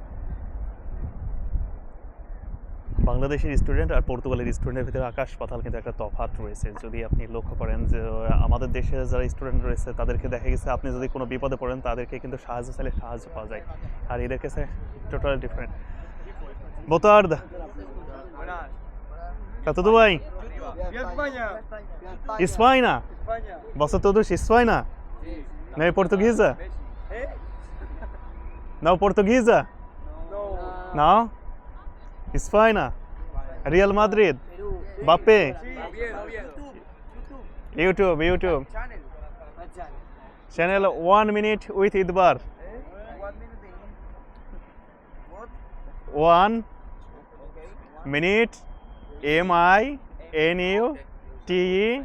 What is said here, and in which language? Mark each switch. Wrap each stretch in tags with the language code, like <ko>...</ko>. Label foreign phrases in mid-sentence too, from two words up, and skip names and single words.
<bn>বাংলাদেশের স্টুডেন্ট আর পর্তুগালের স্টুডেন্টের ভিতরে আকাশ পাতাল কিন্তু একটা তফাৎ রয়েছে। যদি আপনি লক্ষ্য করেন যে আমাদের দেশে যারা স্টুডেন্ট রয়েছে তাদেরকে দেখা গেছে আপনি যদি কোনো বিপদে পড়েন তাদেরকে কিন্তু সাহায্য চাইলে সাহায্য পাওয়া যায়, আর এদের কাছে</bn> <en>totally different.</en> <pt>Boa tarde. Está tudo bem? Espanha? Você todos Espanha? Não é portuguesa? Não portuguesa? Não? Espanha? Real Madrid? Bape? YouTube.</pt> <en>Channel 1 minute with Idbar. 1 minute MINUTE</en>